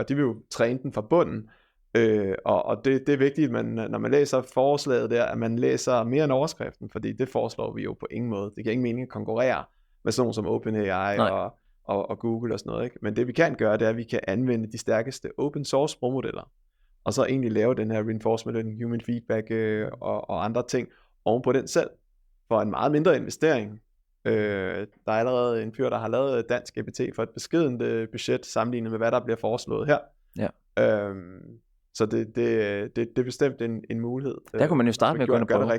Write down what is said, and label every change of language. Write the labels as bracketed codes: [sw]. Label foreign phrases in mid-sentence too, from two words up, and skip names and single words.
[da] De vil jo træne den fra bunden. Og det er vigtigt, at når man læser forslaget der, at man læser mere end overskriften, fordi det foreslår vi jo på ingen måde. Det giver ingen mening at konkurrere med sådan nogle som OpenAI og Google og sådan noget, ikke? Men det vi kan gøre, det er, at vi kan anvende de stærkeste [en] open source [da] sprogmodeller, og så egentlig lave den her [en] reinforcement learning, human feedback [da] og andre ting oven på den selv, for en meget mindre investering. Der er allerede en fyr, der har lavet dansk GPT for et beskedent budget, sammenlignet med hvad der bliver foreslået her. Ja. Så det er bestemt en mulighed. Der kunne man jo starte med at gå ind og prøve.